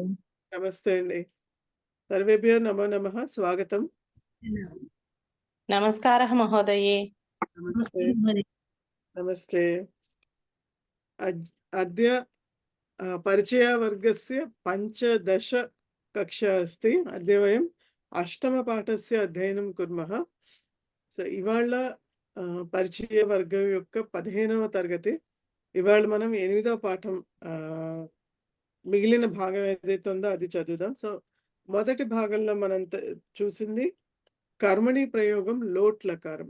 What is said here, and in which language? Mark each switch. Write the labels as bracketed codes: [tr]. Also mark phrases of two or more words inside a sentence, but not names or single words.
[te] నమస్తే అండి. [sa] सर्वेभ्यो नमो नमः. [te] స్వాగతం. [sa] नमस्कारः महोदये. नमस्ते नमस्ते। अद्य परिचयवर्गस्य पञ्चदश कक्षा अस्ति. अद्य वयम् अष्टमपाठस्य अध्ययनं कुर्मः. [te] సో ఇవాళ పరిచయ వర్గం యొక్క 15వ తరగతి. ఇవాళ మనం 8వ పాఠం మిగిలిన భాగం ఏదైతే ఉందో అది చదువుదాం. సో మొదటి భాగంలో మనం చూసింది కర్మణి ప్రయోగం లోట్లకారం.